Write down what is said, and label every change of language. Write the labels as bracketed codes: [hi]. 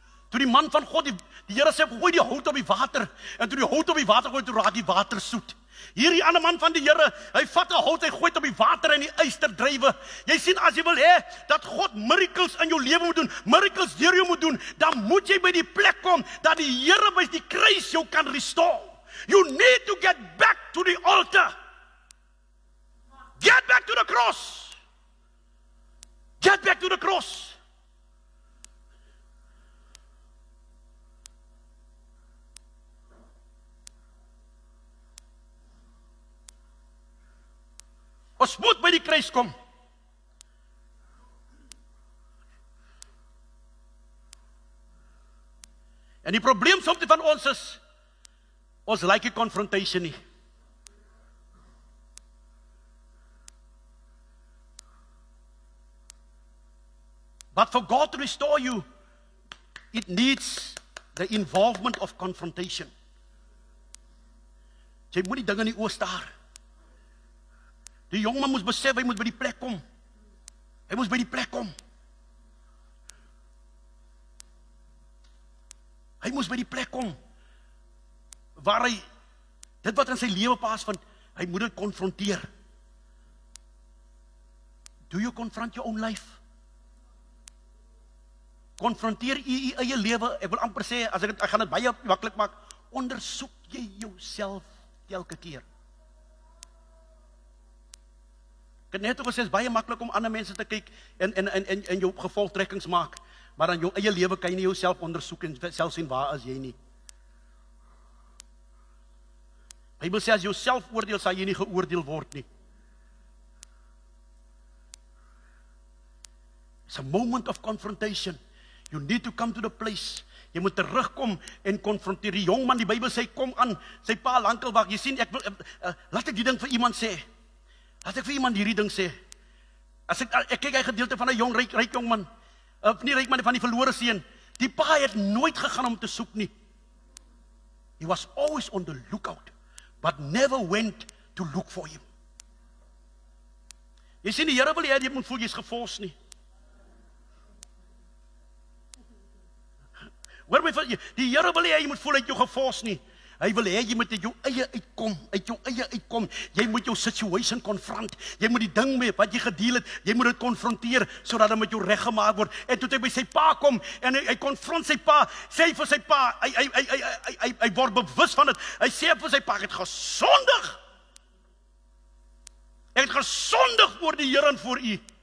[af] Toe die man van God, die Here sê, gooi die hout op die water, en toe die hout op die water gooi, toe raak die water soet. Hierdie ander man van die Here, hy vat 'n hout, hy gooi dit op die water en die yster drywe. Jy sien, as jy wil hê dat God miracles in jou lewe moet doen, miracles deur jou moet doen, dan moet jy by die plek kom dat die Here by die kruis jou kan restore. [en] You need to get back to the altar. Get back to the cross. Get back to the cross. [af] Ons moet by die kruis kom. En die probleem soms van ons is, ons like die confrontation nie. [en] But for God to restore you, it needs the involvement of confrontation. [af] Jy moet die ding in die oë staar. Die jongman moes besef, hy moet by die plek kom. Hy moes by die plek kom. Hy moes by die plek kom, waar hy, dit wat in sy lewe plaasvind, hy moet dit konfronteer. [en] Do you confront your own life? [af] Konfronteer u eie lewe. Ek wil amper sê, as ek gaan dit baie maklik maak, ondersoek jy jouself elke keer. Ek het net ook gesê, is baie maklik om ander mense te kyk en jou gevolgtrekkings maak, maar dan jou eie lewe kan jy nie jouself ondersoek en self sien waar is jy nie. Bybel sê, as jy jouself oordeel, sal jy nie geoordeel word nie. [en] It's a moment of confrontation. You need to come to the place. [af] Jy moet terugkom en konfronteer. Die jongman, die Bybel sê, kom aan, sy pa lankel wag. Jy sien, laat ek die ding vir iemand sê. Laat ek vir iemand hierdie ding sê. As ek kyk hy gedeelte van 'n jong ryk jongman, nie ryk man, van die verlore seun. Die pa het nooit gegaan om te soek nie. [en] He was always on the lookout, but never went to look for him. [af] Jy sien, die Here wil hê jy moet voel jy's gefors nie. Die Here wil hê jy moet voel uit jou gefors nie. Hy wil hê jy moet uit jou eie uitkom. Jy moet jou situation confront. Jy moet die ding mee wat jy gedeel het, jy moet dit konfronteer sodat dit met jou reggemaak word. En toe hy by sy pa kom en hy konfront sy pa, sê hy vir sy pa, hy word bewus van dit. Hy sê vir sy pa, ek het gesondig. Ek het gesondig voor die Here en voor u.